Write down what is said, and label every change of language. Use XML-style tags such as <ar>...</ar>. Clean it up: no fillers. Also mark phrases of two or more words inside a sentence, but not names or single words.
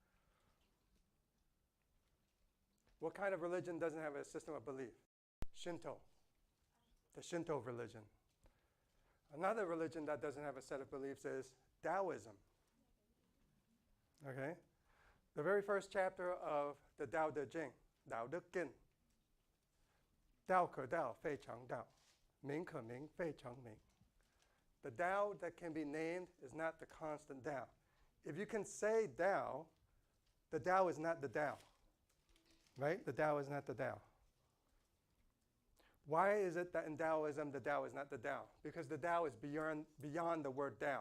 <en>What kind of religion doesn't have a system of belief? Shinto, the Shinto religion. Another religion that doesn't have a set of beliefs is Taoism. Okay? The very first chapter of the Tao Te Ching, Tao Te Kin.</en> <zh>道可道，非常道. 名可名，非常名.</zh> <en>The Tao that can be named is not the constant Tao. If you can say Tao, the Tao is not the Tao. Right? The Tao is not the Tao. Why is it that in Taoism the Tao is not the Tao? Because the Tao is beyond the word Tao.</en>